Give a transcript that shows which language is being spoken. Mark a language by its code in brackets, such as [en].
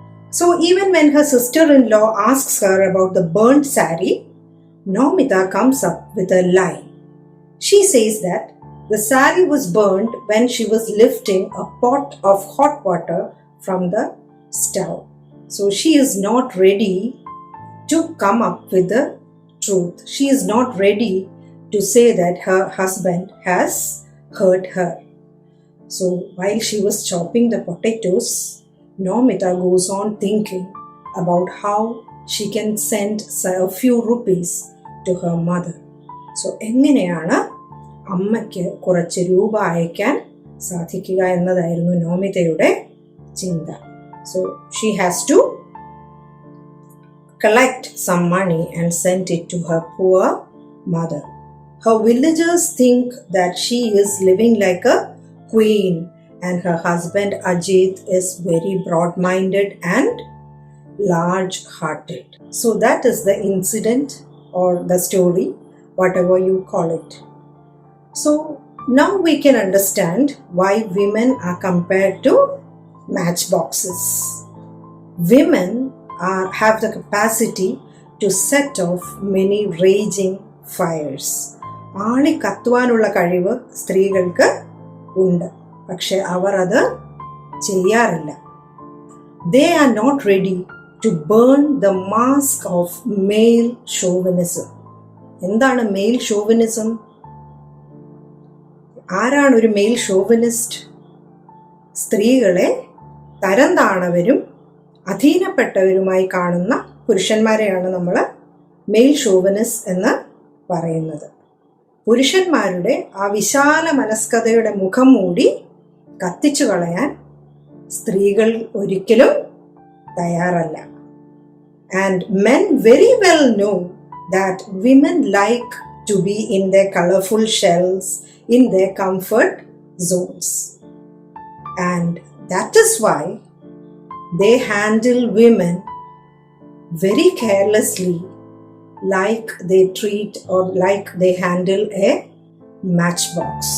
[en] So even when her sister-in-law asks her about the burnt saree, Nomita comes up with a lie. She says that the saree was burnt when she was lifting a pot of hot water from the stove. So she is not ready to come up with the truth. She is not ready to say that her husband has hurt her. So while she was chopping the potatoes, Nomita goes on thinking about how she can send a few rupees to her mother. [ml] So എങ്ങനെയാണ് അമ്മയ്ക്ക് കുറച്ച് രൂപ അയക്കാൻ സാധിക്കുക എന്നതായിരുന്നു നോമിതയുടെ ചിന്ത. [en] So she has to collect some money and send it to her poor mother. Her villagers think that she is living like a queen and her husband Ajit is very broad-minded and large-hearted. So that is the incident or the story, whatever you call it. So now we can understand why women are compared to matchboxes. Women have the capacity to set off many raging fires. [ml] ആളി കത്തുവാനുള്ള കഴിവ് സ്ത്രീകൾക്ക് ഉണ്ട്, പക്ഷെ അവർ അത് ചെയ്യാറില്ല. [en] They are not ready to burn the mask of male chauvinism. [ml] എന്താണ് mail chauvinism? ആരാണ് ഒരു മെയിൽ ഷോവിനിസ്റ്റ്? സ്ത്രീകളെ തരം താണവരും അധീനപ്പെട്ടവരുമായി കാണുന്ന പുരുഷന്മാരെയാണ് നമ്മൾ മെയിൽ ഷോവിനിസ്റ്റ് എന്ന് പറയുന്നത്. പുരുഷന്മാരുടെ ആ വിശാല മനസ്കതയുടെ മുഖം മൂടി കത്തിച്ചു കളയാൻ സ്ത്രീകൾ ഒരിക്കലും തയ്യാറല്ല. [en] And men very well know that women like to be in their colorful shells, in their comfort zones. And that is why they handle women very carelessly, like they treat or like they handle a matchbox.